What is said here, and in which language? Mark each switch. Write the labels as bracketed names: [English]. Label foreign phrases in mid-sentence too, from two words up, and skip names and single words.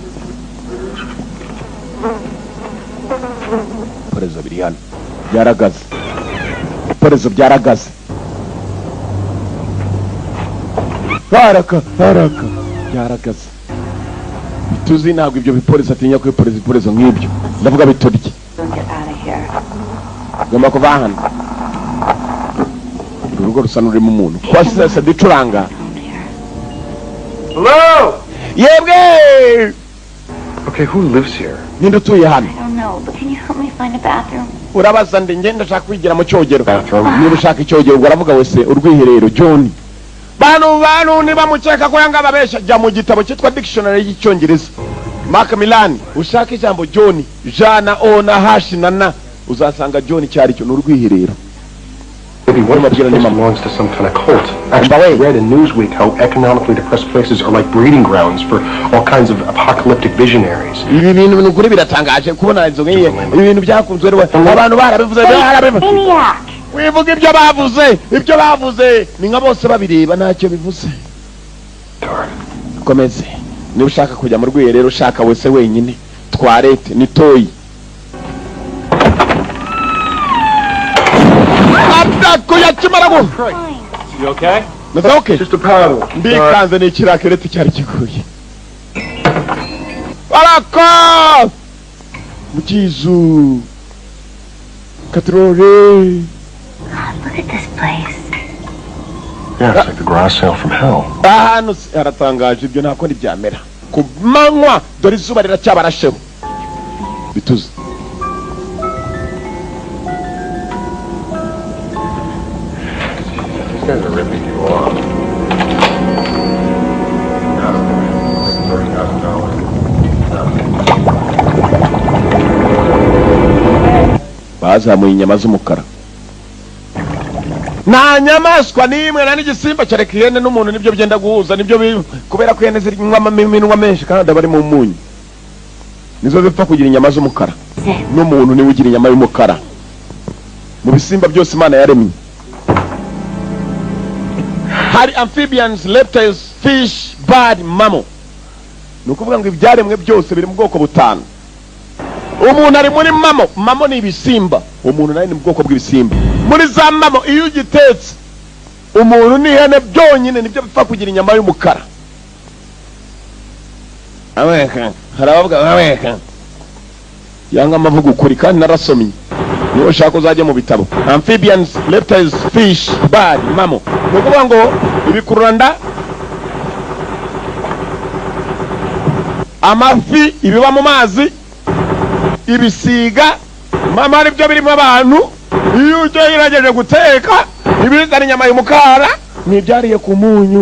[Kinyarwanda] iperezo biri hano byaragaze iperezo byaragaze haraka byaragaze bituzi ntabwo ibyo bipolisi atinya ko iperezo nk'ibyo ndavuga biturye gomba kuva hano urugo rusa n'urimo umuntu kwasese dicuranga [English] Hello? [Kinyarwanda] yebwe [English] Okay, who lives here? [Kinyarwanda] ninde utuye hano [English] I don't know, but can you help me find a bathroom? [Kinyarwanda] urabaza ndi ngenda ndashaka kwigira mu cyogero [English] Bathroom. [Kinyarwanda] niba ushaka icyogero ubwo aravuga wese urwiherero John bantu niba mukeka ko yanga babesha jya mu gitabo cyitwa dictionary y'icyongereza Macmillan ushaka ijambo John jana o na hash na na uzasanga John cyari cyo n'urwiherero [English] Maybe one of these places belongs to some kind of cult. Actually, I read in Newsweek how economically depressed places are like breeding grounds for all kinds of apocalyptic visionaries. [Kinyarwanda] ibi bintu n'ukuri biratangaje kubona izo ngiye ibintu byakunzwe rero abantu barabivuze [English] Maniac! [Kinyarwanda] wivuga ibyo bavuze ni nka bose babireba ntacyo bivuze komeze niba ushaka kujya mu rwiherero ushaka wese wenyine twarete ni toyi [English] You okay? [Kinyarwanda] okay [English] Just a paddle. [Kinyarwanda] ndikanze ni ikirakereti cyari kiguye baraka mukizu katrore [English] Look at this place. Yeah, it's like the grass sale from hell. [Kinyarwanda] ahantu haratangaje ibyo ntabwo ntibyamera ku manywa dore izuba riracyabarasheho bituze [English] These guys are ripping you off. [Kinyarwanda] bazamuye inyama z'umukara nta nyamaswa n'imwe na n'igisimba cyareka ihene n'umuntu nibyo byenda guhuza nibyo kubera ko ihene zirinywa iminwa menshi kandi bari mu munyu nizo zipfa kugira inyama z'umukara n'umuntu niwe ugira inyama y'umukara mu bisimba byose Imana yaremye hari [English] amphibians, reptiles, fish, bird, mammal [Kinyarwanda] ni ukuvuga ngo ibyaremwe byose biri mu bwoko butanu umuntu ari muri mamo ni ibisimba umuntu nawe ni mu bwoko bw'ibisimba muri za mamo iyo ugitetse umuntu n'ihene byonyine nibyo bipfa kugira inyama y'umukara aweka harabavuga aweka yanga amavuga ukuri kandi narasomye niyo ushaka uzajya mu bitabo [English] amphibians, reptiles, fish, bird, mammal [Kinyarwanda] ni ukuvuga ngo ibikururanda amafi, ibiba mu mazi, ibisiga, mama aribyo birimo abantu. Iyo ugerageje guteka ibizana inyama y'umukara n'ibyariye ku munyu.